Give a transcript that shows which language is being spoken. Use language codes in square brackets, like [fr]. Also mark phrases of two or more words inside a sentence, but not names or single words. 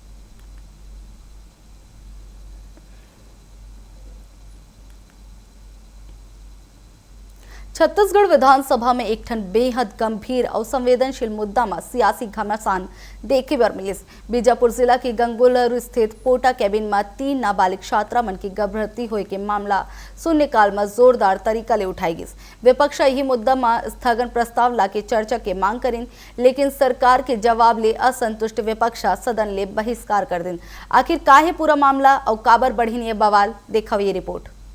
[hne] छत्तीसगढ़ विधानसभा में एक ठन बेहद गंभीर और संवेदनशील मुद्दा में सियासी घमासान देखे बर मिलिस। बीजापुर जिला के गंगोलर स्थित पोटा कैबिन में 3 नाबालिग छात्रा मन की गर्भवती होए के मामला शून्यकाल में जोरदार तरीका ले उठाई गई। विपक्ष यही मुद्दा में स्थगन प्रस्ताव लाके चर्चा के मांग करिन, लेकिन सरकार के जवाब ले असंतुष्ट विपक्ष सदन ले बहिष्कार कर दिन। आखिर काहे पूरा मामला और काबर बढ़ी ये बवाल, देखो ये रिपोर्ट।